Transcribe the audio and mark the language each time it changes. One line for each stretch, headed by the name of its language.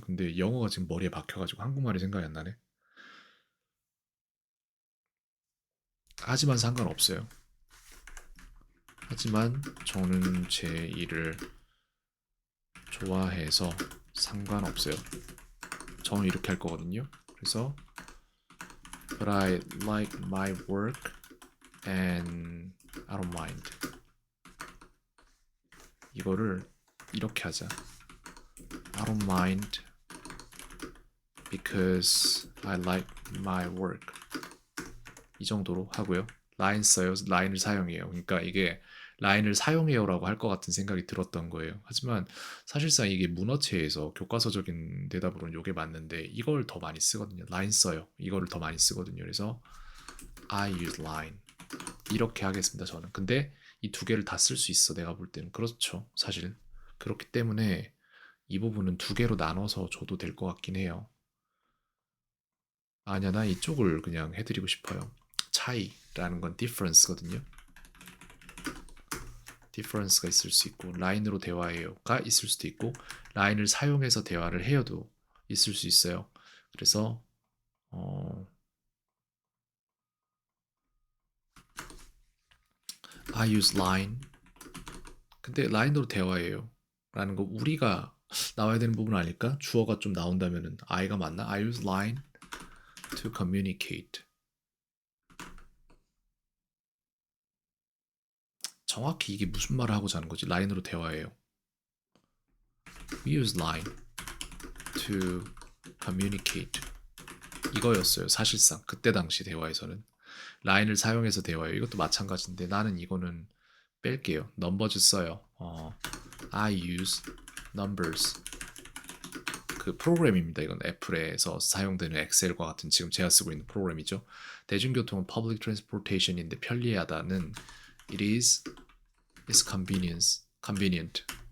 Korean: 근데 영어가 지금 머리에 박혀가지고 한국말이 생각이 안 나네. 하지만 상관없어요. 하지만 저는 제 일을 좋아해서 상관없어요. 저는 이렇게 할 거거든요. 그래서
English: But I like my work and I don't mind.
Korean: 이거를 이렇게 하자.
English: I don't mind because I like my work.
Korean: 이 정도로 하고요. 라인 써요. 라인을 사용해요. 그러니까 이게 라인을 사용해요라고 할 것 같은 생각이 들었던 거예요. 하지만 사실상 이게 문어체에서 교과서적인 대답으로는 이게 맞는데 이걸 더 많이 쓰거든요. 라인 써요. 이거를 더 많이 쓰거든요. 그래서
English: I use line
Korean: 이렇게 하겠습니다. 저는. 근데 이 두 개를 다 쓸 수 있어. 내가 볼 때는 그렇죠. 사실 그렇기 때문에 이 부분은 두 개로 나눠서 줘도 될 것 같긴 해요. 아니야, 나 이쪽을 그냥 해드리고 싶어요. 차이라는 건 difference거든요. difference가 있을 수 있고 라인으로 대화해요가 있을 수도 있고 라인을 사용해서 대화를 해요도 있을 수 있어요. 그래서 어,
English: I use line.
Korean: 근데 라인으로 대화해요. 라는 거 우리가 나와야 되는 부분 아닐까? 주어가 좀 나온다면은 I가 맞나?
English: I use line to communicate.
Korean: 정확히 이게 무슨 말을 하고자 하는 거지? 라인으로 대화해요.
English: We use line to communicate.
Korean: 이거였어요. 사실상 그때 당시 대화에서는 라인을 사용해서 대화해요. 이것도 마찬가지인데 나는 이거는 뺄게요.
English: numbers
Korean: 써요.
English: I use numbers.
Korean: 그 프로그램입니다. 이건 애플에서 사용되는 엑셀과 같은 지금 제가 쓰고 있는 프로그램이죠. 대중교통은
English: public transportation
Korean: 인데 편리하다는
English: it is convenient.